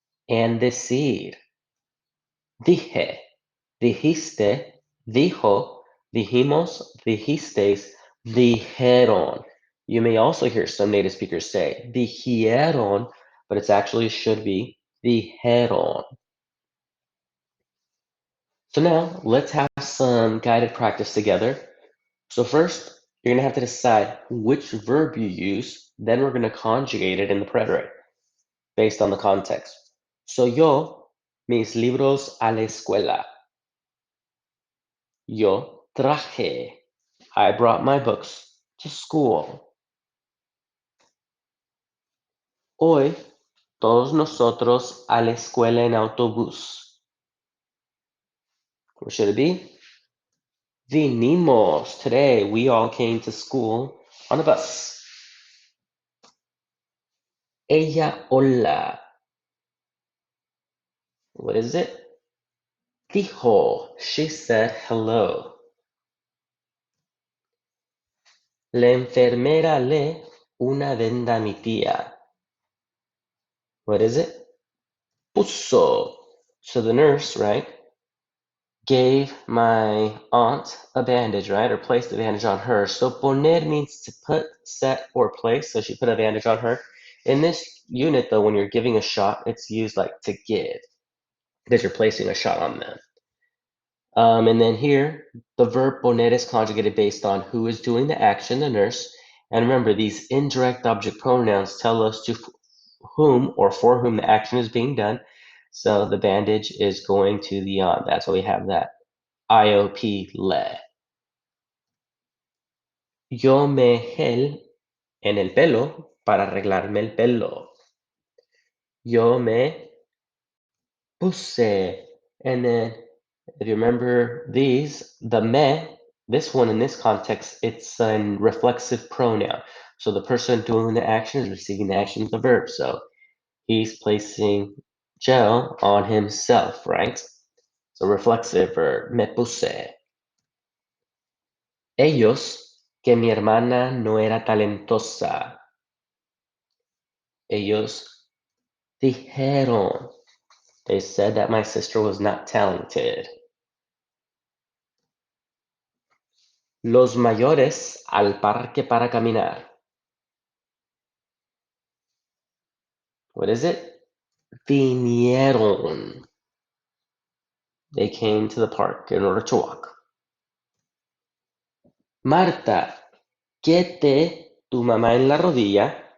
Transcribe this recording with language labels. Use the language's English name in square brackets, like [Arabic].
[English] And [Spanish] decir, dije, dijiste, dijo, dijimos, dijisteis, dijeron. [English] You may also hear some native speakers say dijeron, but it actually should be dijeron. So now let's have some guided practice together. So first, you're going to have to decide which verb you use, then we're going to conjugate it in the preterite based on the context. [Spanish] So yo, mis libros a la escuela. Yo traje. [English] I brought my books to school. [Spanish] Hoy, todos nosotros a la escuela en autobús. [English] What should it be? [Spanish] Vinimos. [English] Today, we all came to school on a bus. [Spanish] Ella hola. [English] What is it? [Spanish] Dijo. [English] She said hello. [Spanish] La enfermera le una venda a mi tía. [English] What is it? [Spanish] Puso. [English] So the nurse, right, gave my aunt a bandage, right, or placed a bandage on her. So poner means to put, set, or place. So she put a bandage on her. In this unit, though, when you're giving a shot, it's used like to give, because you're placing a shot on them. And then here, the verb poner is conjugated based on who is doing the action, the nurse. And remember, these indirect object pronouns tell us to whom or for whom the action is being done. So the bandage is going to the on. That's why we have that IOP le. [Spanish] Yo me gel en el pelo para arreglarme el pelo. Yo me puse. [English] And then, if you remember these, the me, this one in this context, it's a reflexive pronoun. So the person doing the action is receiving the action of the verb. So he's placing gel on himself, right? So reflexive verb, [Spanish] me puse. Ellos, que mi hermana no era talentosa. Ellos dijeron. [English] They said that my sister was not talented. [Spanish] Los mayores al parque para caminar. [English] What is it? [Spanish] Vinieron. [English] They came to the park in order to walk. [Spanish] Marta, ¿qué te tu mamá en la rodilla?